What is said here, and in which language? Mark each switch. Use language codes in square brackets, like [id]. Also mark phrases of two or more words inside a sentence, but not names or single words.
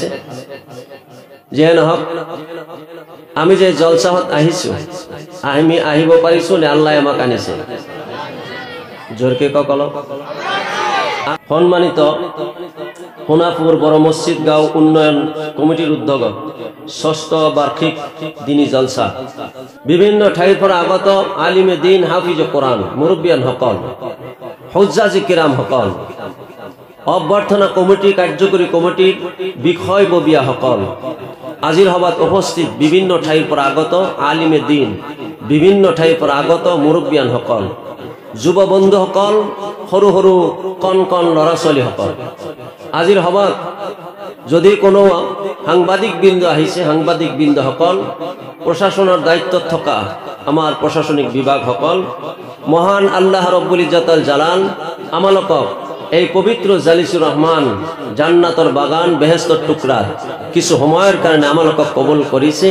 [as] যিয়ে নহওক, আমি যে জলসাত আহিছো, আমি আহিব পাৰিছো নে আল্লাহ আমাক আনিছে? জোৰকে কক অলপ। সম্মানিত সোণাপুৰ বড় মছজিদ গাঁও উন্নয়ন কমিটিৰ উদ্যোগত ৬ষ্ঠ বাৰ্ষিক দিনী জলসা বিভিন্ন ঠাইৰ পৰা আগত [ur] عالمِ دین, [ar] حافظ قرآن, [as] মুৰব্বিয়ান সকল, [ur] حجاجِ کرام [as] সকল, অভ্যৰ্থনা কমিটি, কাৰ্যকৰী কমিটিৰ বিষয়ববীয়া সকল, আজিৰ সভাত উপস্থিত বিভিন্ন ঠাইৰ পৰা আগত [ur] عالمِ دین, [as] বিভিন্ন ঠাইৰ পৰা আগত মুৰব্বিয়ান সকল, যুৱ বন্ধুসকল, সৰু সৰু কণ কণ ল'ৰা ছোৱালীসকল, আজিৰ সভাত যদি কোনো সাংবাদিক বৃন্দ আহিছে, সাংবাদিক বৃন্দসকল, প্ৰশাসনৰ দায়িত্বত থকা আমাৰ প্ৰশাসনিক বিভাগসকল, মহান আল্লাহ [ar] ربّ العزّة الجلال [as] আমালোকক এই পবিত্ৰ জালিসুৰ ৰহমান জান্নাতৰ বাগান, বেহেস্তৰ টুকুৰা কিছু সময়ৰ কাৰণে আমালোকক কবুল কৰিছে।